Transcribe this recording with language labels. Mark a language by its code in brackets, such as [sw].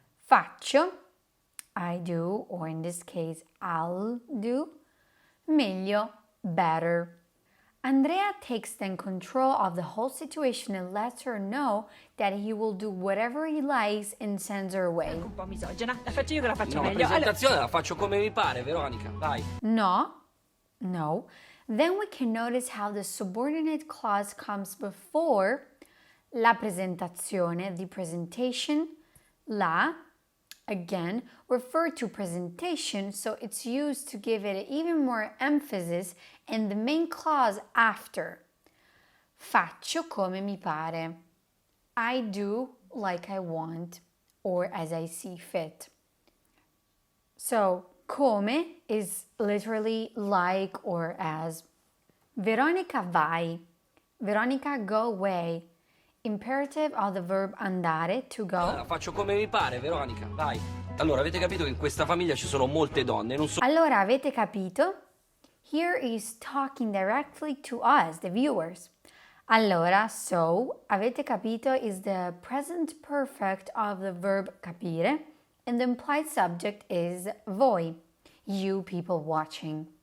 [en] Faccio, I do, or in this case, I'll do. Meglio, better. Andrea takes then control of the whole situation and lets her know that he will do whatever he likes and sends her away. [it] Un po' misogina. La faccio io che la faccio No, la meglio. presentazione la faccio come mi pare, Veronica, vai. No. [en] Then we can notice how the subordinate clause comes before la presentazione, the presentation, la, again, refer to presentation, so it's used to give it even more emphasis, and the main clause after. [it] Faccio come mi pare. [en] I do like I want, or as I see fit. So, come is literally like or as. Veronica vai. Veronica go away. Imperative of the verb andare, to go. [it] La faccio come mi pare, Veronica, vai. Allora, avete capito che in questa famiglia ci sono molte donne, non solo. Allora, avete capito? [en] Here is talking directly to us, the viewers. Allora, so, [it] avete capito [en] is the present perfect of the verb capire, and the implied subject is voi, you people watching.